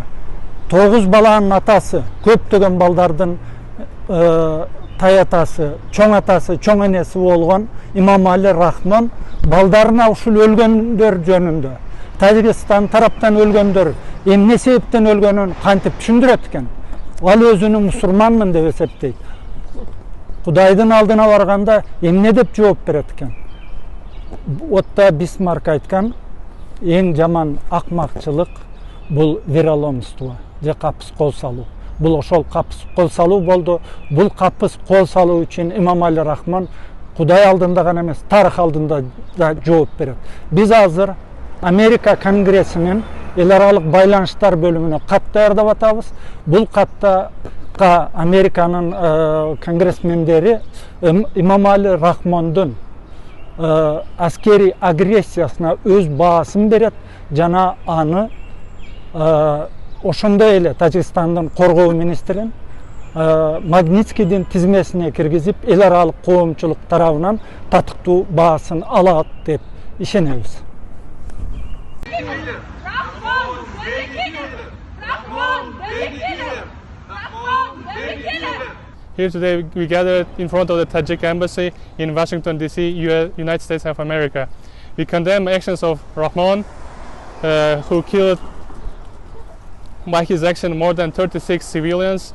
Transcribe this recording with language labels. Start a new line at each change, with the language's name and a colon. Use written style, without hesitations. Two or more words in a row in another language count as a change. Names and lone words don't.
Kyrgyz: 9 баланын атасы, көптөгөн балдардын таятасы, чоң атасы, чоң энеси болгон Имамали Рахмон балдарына ушул өлгөндөр жөнүндө. Тажикистан тараптан өлгөндөр эмне себептен өлгөнүн кантип түшүндүрөт экен. Ал өзүнү мусулманмын деп эсептейт. Кудайдын алдына барганда эмне деп жооп берет экен. Отто Бисмарк айткан, eң жаман акмакчылык бул вероломство, же капыс кол салуу. Бул ошол капыс кол салуу болду. Бул капыс кол салуу үчүн Имамали Рахмон Кудай алдында гана эмес, тарых алдында да жооп берет. Биз азыр Америка Конгрессинин эл аралык байланыштар бөлүмүнө кат даярдап атабыз. Бул катта Американын конгрессмендери Имамали Рахмондун аскери агрессиясына өз баасын берет, жана аны ошондой эле Тажикстандын коргоо министрин Магнитскийдин тизмесине киргизип, эл аралык коомчулук тарабынан татыктуу баасын алат деп ишенебиз.
English: Here today we gathered in front of the Tajik embassy in Washington DC, United States of America. We condemn actions of Rahmon, who killed by his action more than 36 civilians.